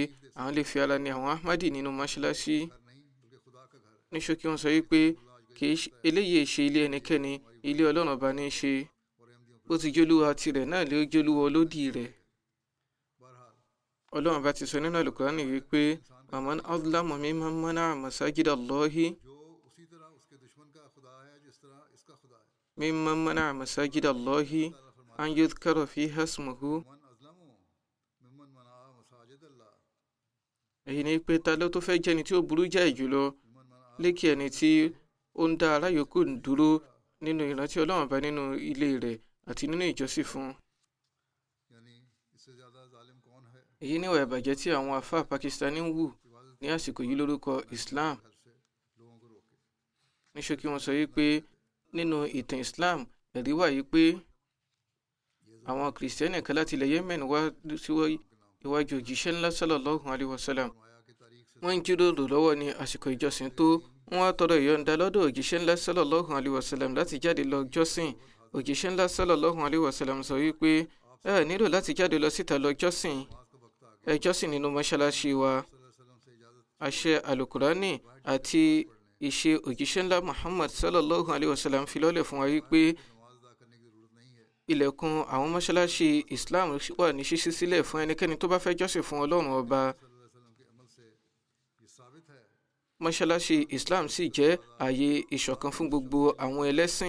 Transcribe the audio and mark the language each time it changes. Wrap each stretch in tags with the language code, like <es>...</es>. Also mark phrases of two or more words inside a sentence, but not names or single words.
<yo>Àwọn lè fi ara ní àwọn Ahmadi nínú mọ́ṣáláṣí. Ní ṣókí wọ́n sọ wípé eléyìí ṣe ilé ẹnikẹ́ni, ilé Ọlọ́run ọba ní í ṣe. Ó ti jólúwa tirẹ̀ náà lé ó jólúwa olódì rẹ̀. Ọlọ́run bá ti sọ nínú Al-Qur'ani wípé</yo> <ar>ومن أظلم ممن منع مساجد الله ممن منع مساجد الله أن يذكر فيها اسمه.</ar> <yo>Èyí ni pé ta ló tó fẹ́ jẹ́ni tí ó burú jáì jùlọ lékè ẹni tí ó ń dá ará yòókù dúró nínú ìrántí Ọlọ́run bá nínú ilé rẹ̀ àti nínú ìjọsìn fún. Èyí ni ìwà ìbàjẹ́ tí àwọn àfáà Pakistani ń wù ní àsìkò yìí lórúkọ Islam. Ní ṣókí wọ́n sọ wípé nínú ìtàn Islam ẹ̀rí wà yìí pé àwọn Kìrìsìtẹ́nì kan láti ilẹ̀ Yemen wá sí iwájú òjíṣẹ́ ńlá</yo> <ar>صلى الله عليه وسلم.</ar> <yo>Wọ́n ń jíròrò lọ́wọ́ ní àsìkò ìjọsìn tó. Wọ́n wá tọrọ ìyọ̀ǹda lọ́dọ̀ òjíṣẹ́ ńlá</yo> <ar>صلى الله عليه وسلم</ar> <yo>láti jáde lọ jọ́sìn. Òjíṣẹ́ ńlá</yo> <ar>صلى الله عليه وسلم</ar> <yo>sọ wípé ẹ nílò láti jáde lọ síta lọ jọ́sìn. Ẹ jọ́sìn nínú mọ́ṣáláṣí wa. Àṣẹ Al-Qur'ani àti ìṣe òjíṣẹ́ ńlá Muhammad</yo> <ar>صلى الله عليه وسلم</ar> <yo>fi lọ́lẹ̀ fún wa wípé ilẹ̀kùn àwọn mọ́ṣáláṣí Islam wà ní ṣíṣí sílẹ̀ fún ẹnikẹ́ni tó bá fẹ́ jọ́sìn fún Ọlọ́run ọba. Mọ́ṣáláṣí Islam sì jẹ́ ààyè ìṣọ̀kan fún gbogbo àwọn ẹlẹ́sìn.</yo>